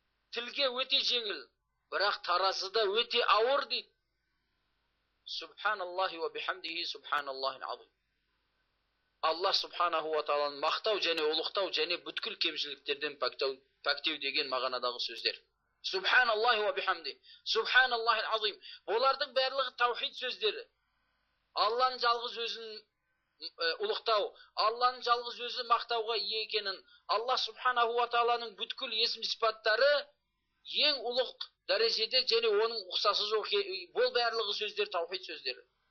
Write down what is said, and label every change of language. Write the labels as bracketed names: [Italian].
[Kazakh] Тілге өте жеңіл, бірақ таразыда өте ауыр" дейді. [Arabic] Субханаллахи ва бихамдихи субханаллахил азим. [Kazakh] Аллах субханаху ва тааланы мақтау және ұлықтау және бүткіл кемшіліктерден пәктеу деген мағынадағы сөздер. [Arabic] Субханаллахи ва бихамди, субханаллахил азим. [Kazakh] Олардың барлығы таухид сөздері. Алланың жалғыз өзін ұлықтау, Алланың жалғыз өзі мақтауға ие екенін, Аллах субханаху ва тааланың бүткіл есім сипаттары ең ұлық дәрежеде және оның ұқсасы жоқ. Бұл барлығы сөздер таухид сөздері.